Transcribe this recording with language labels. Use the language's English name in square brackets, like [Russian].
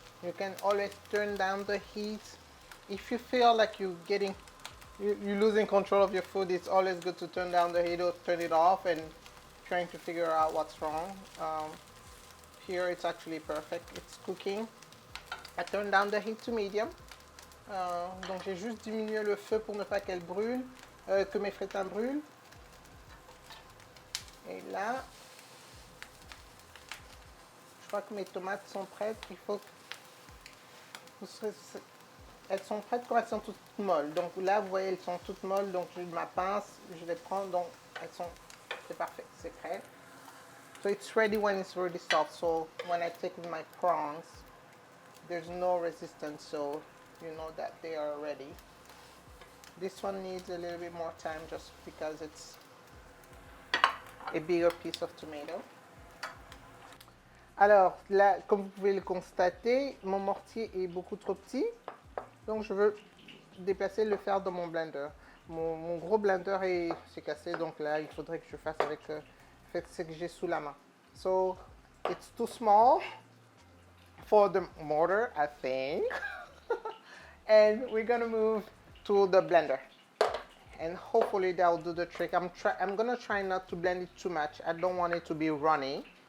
[English] You can always turn down the heat. If you feel like you're losing control of your food, it's always good to turn down the heat or turn it off and trying to figure out what's wrong. Here it's actually perfect, it's cooking. I turn down the heat to medium. [French] Donc j'ai juste diminué le feu pour ne pas qu'elle brûle, que mes frétins brûlent. Et là, je crois que mes tomates sont prêtes. Il faut, elles sont prêtes quand elles sont toutes molles. Donc là, vous voyez, elles sont toutes molles. Donc j'ai ma pince, je les prends. Donc elles sont, c'est parfait, c'est prêt. [English] So it's ready when it's really soft. So when I take with my prawns, there's no resistance. So you know that they are ready. This one needs a little bit more time just because it's a bigger piece of tomato. [French] Alors là, comme vous pouvez le constater, mon mortier est beaucoup trop petit. Donc je veux déplacer le fer dans mon blender. Mon gros blender s'est cassé, donc là il faudrait que je fasse avec ce que j'ai sous la main. [English] So it's too small for the mortar, I think. And we're gonna move to the blender, and hopefully that'll do the trick. I'm gonna try not to blend it too much. I don't want it to be runny.